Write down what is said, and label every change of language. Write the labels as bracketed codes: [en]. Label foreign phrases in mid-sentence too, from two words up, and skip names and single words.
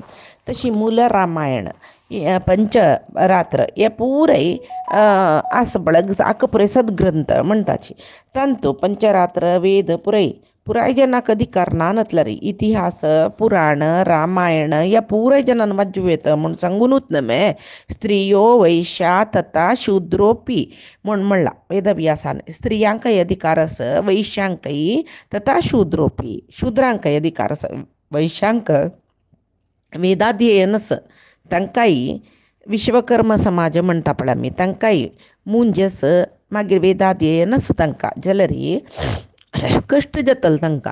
[kok] तशी मूल रामायण पंचरात्र हे पुरे आक पुरे सद्ग्रंथ म्हणटाची. तांतू पंचरात्र वेद पुराय जनाक अधिकार ना नतलरी इतिहास पुराण रामायण या पुराय जनान वाजवेत म्हूण सांगूनच नमे [sa] स्त्रियो वैश्या तथा शूद्रोपी [kok] म्हूण म्हणला वेदव्यासान. स्त्रियांकय अधिकार आस वैश्यांकय [sa] तथा शूद्रोपी [kok] शूद्रांकय अधिकार आस. वैश्यांक वेदाध्ययन आस तांकांय विश्वकर्म समाज म्हणटा पळय आमी तांकांय मुंजस मागीर वेदाध्ययन आस तांकां जाल्यार कश्ट जातले तांकां.